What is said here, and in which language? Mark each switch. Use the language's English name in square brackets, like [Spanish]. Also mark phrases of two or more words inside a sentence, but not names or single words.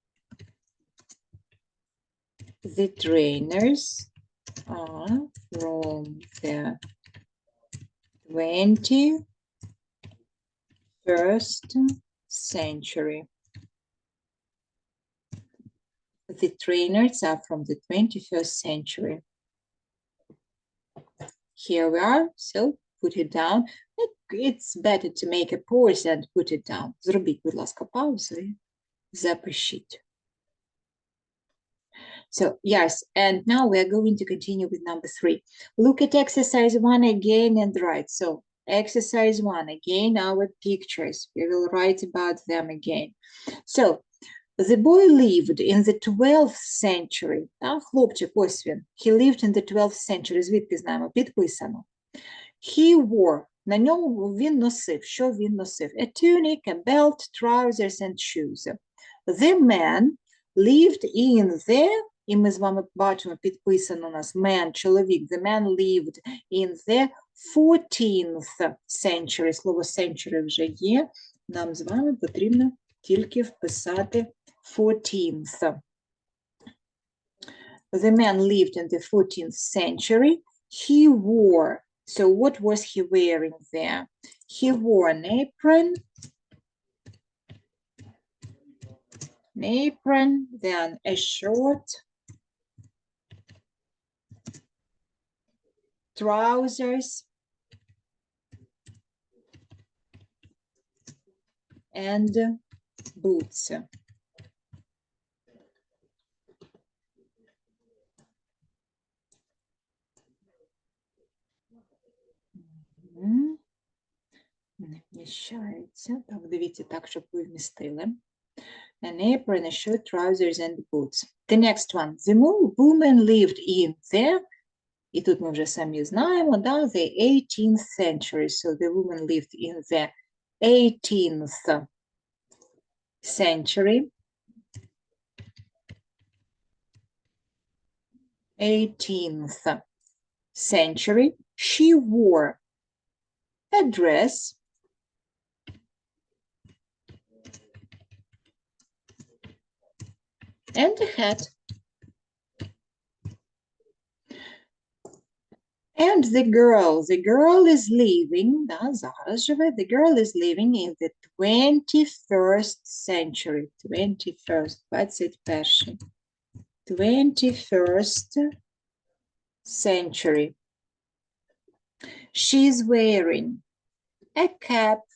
[English] The trainers are from the 21st century. The trainers are from the 21st century. Here we are, so put it down. It's better to make a pause and put it down. [Ukrainian] Зробіть, будь ласка, паузу і запишіть. [English] So, yes, and now we are going to continue with number 3. Look at exercise 1 again and write. So, exercise 1, again, our pictures. We will write about them again. So, the boy lived in the 12th century. [Ukrainian] Хлопчик, ось він. [English] He lived in the 12th century. [Ukrainian] Звідки знаємо? Підписано. [English] He wore. [Ukrainian] На ньому він носив. Що він носив? [English] A tunic, a belt, trousers and shoes. The man lived in the, [Ukrainian] і ми з вами бачимо, підписано у нас man, чоловік. [English] The man lived in the 14th century. [Ukrainian] Слово century вже є. Нам з вами потрібно тільки вписати 14th. [English] The man lived in the 14th century. He wore, so what was he wearing there? He wore an apron, then a shirt, trousers, and boots. [Ukrainian] Не вміщається. Так, дивіться так, щоб ви вмістили. [English] An apron, a shirt, trousers, and boots. The next one. The woman lived in the, [Ukrainian] і тут ми вже самі знаємо, да, [English] the 18th century. So the woman lived in the 18th century. 18th century. She wore a dress, and a hat. And the girl is living, [Ukrainian] да, зараз живе, [English] the girl is living in the 21st century. 21st, 21st. 21st century. She's wearing a cap.